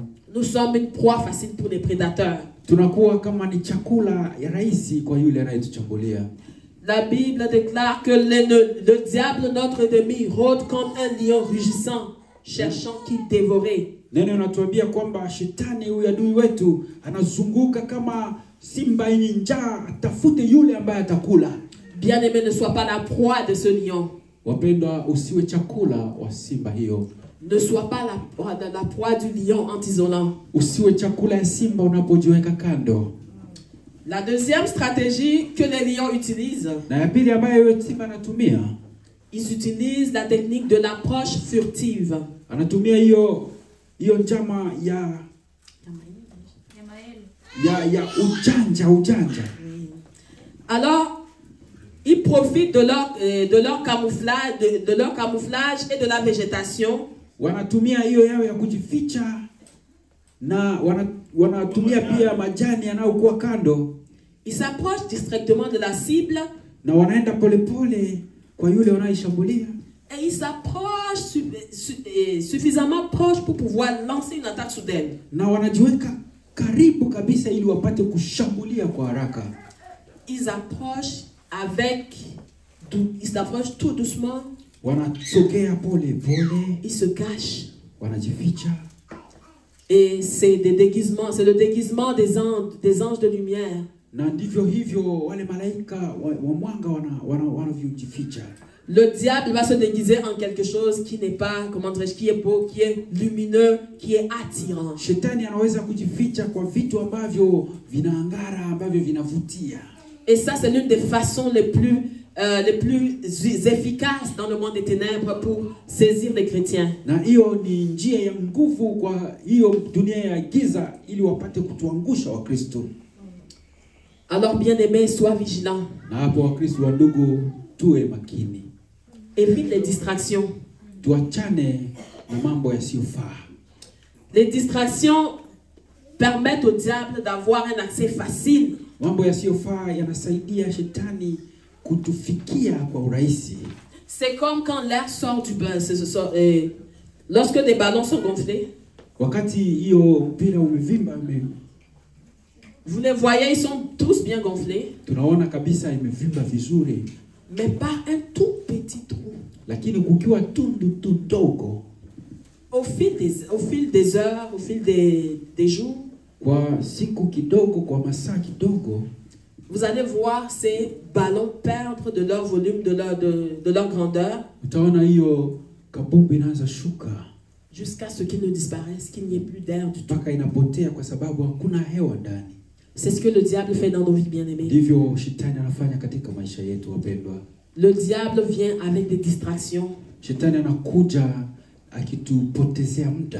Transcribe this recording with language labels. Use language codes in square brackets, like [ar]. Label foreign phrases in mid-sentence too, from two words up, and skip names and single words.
[fr] nous sommes une proie facile pour les prédateurs. [sw] tunakuwa kama ni chakula ya rahisi kwa yule anayetuchambulia. [fr] La Bible déclare que le diable, notre ennemi, rôde comme un lion rugissant, cherchant qui dévorer. [sw] Neno inatuambia kwamba shetani huyu adui wetu anazunguka kama simba yenye njaa, atafute yule ambaye atakula. [fr] Bien-aimé, ne sois pas la proie de ce lion. [sw] Wapendwa, usiwe chakula wa simba hiyo. [fr] Ne sois pas la proie du lion en t'isolant. [sw] Usiwe chakula ya simba unapojiweka kando. [fr] La deuxième stratégie que les lions utilisent, [sw] Na ya pili ambayo simba anatumia, [fr] ils utilisent la technique de l'approche furtive. [sw] anatumia hiyo njama ya ujanja. [fr] Alors, ils profitent de leur camouflage, de leur camouflage et de la végétation. [sw] Wanatumia hiyo yao ya kujificha, na wanatumia pia majani yanayokuwa kando. [fr] Ils s'approchent distraitement de la cible. [sw] Na wanaenda polepole kwa yule wanayeshambulia. [fr] Et ils s'approchent suffisamment proches pour pouvoir lancer une attaque soudaine. [sw] Na wanajiweka karibu kabisa ili wapate kushambulia kwa haraka. [fr] Ils s'approchent tout doucement. [sw] Wanasogea pole pole. [fr] Ils se cachent. [sw] Wanajificha. [fr] Et c'est le déguisement des anges de lumière. [sw] Na ndivyo hivyo wale malaika wa mwanga wanavyojificha. [fr] Le diable va se déguiser en quelque chose qui n'est pas, comment dirais-je, qui est beau, qui est lumineux, qui est attirant. [sw] Shetani anaweza kujificha kwa vitu ambavyo vinaangara, ambavyo vinavutia. [fr] Et ça, c'est l'une des façons les plus efficaces dans le monde des ténèbres pour saisir les chrétiens. [sw] Na hiyo ni njia ya nguvu kwa hiyo dunia ya giza ili wapate kutuangusha Wakristo. [fr] Alors, bien-aimés, sois vigilants. [sw] Na hapo Wakristo wa ndugu, tuwe makini. [fr] Évite les distractions. [sw] Tuachane na mambo yasiyofaa. [fr] Les distractions permettent au diable d'avoir un accès facile. [sw] Mambo yasiyofaa yanasaidia shetani kutufikia kwa urahisi. [fr] C'est comme quand l'air sort du ballon. Lorsque des ballons sont gonflés, [sw] Wakati hiyo mpira umevimba, [fr] vous les voyez, ils sont tous bien gonflés. [sw] tunaona kabisa imevimba vizuri. [fr] Mais par un tout petit trou. [sw] Lakini kukiwa tundu tudogo, [fr] Au fil des heures, au fil des jours, [sw] kwa siku kidogo, kwa masaa kidogo, [fr] vous allez voir ces ballons perdre de leur volume, de leur grandeur, [sw] utaona hiyo kabumbu inaanza shuka [fr] jusqu'à ce qu'ils ne disparaissent, qu'il n'y ait plus d'air du tout. [sw] mpaka inapotea kwa sababu hakuna hewa ndani. [fr] C'est ce que le diable fait dans nos vies, bien-aimés. [sw] Ndivyo shetani anafanya katika maisha yetu, wapendwa. [fr] Le diable vient avec des distractions. [sw] Shetani anakuja akitupotezea muda.